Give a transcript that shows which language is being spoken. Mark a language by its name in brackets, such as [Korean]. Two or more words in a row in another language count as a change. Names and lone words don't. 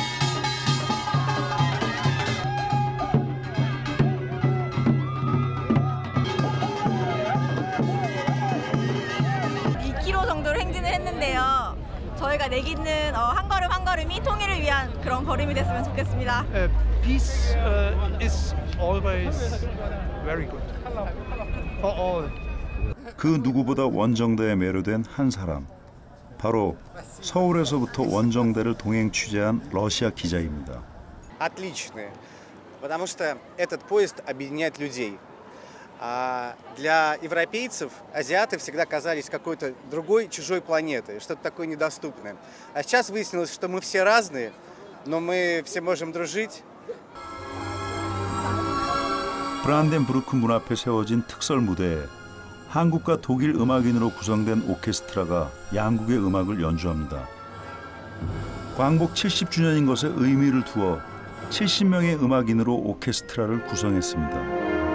[Korean] 저희가 내딛는 한 걸음 한 걸음이 통일을 위한 그런 걸음이 됐으면 좋겠습니다. [English] Peace is always very good for all. [Korean] 그 누구보다 원정대에 매료된 한 사람. 바로 서울에서부터 원정대를 동행 취재한 러시아 기자입니다. [Russian] Отличные, потому что этот поезд объединяет людей. А для европейцев азиаты всегда казались какой-то другой, чужой планетой, что-то такое недоступное. А сейчас выяснилось, что мы все разные, но мы все можем дружить. [Korean] 브란덴부르크 문 앞에 세워진 특설 무대에 한국과 독일 음악인으로 구성된 오케스트라가 양국의 음악을 연주합니다. 광복 70주년인 것에 의미를 두어 70명의 음악인으로 오케스트라를 구성했습니다.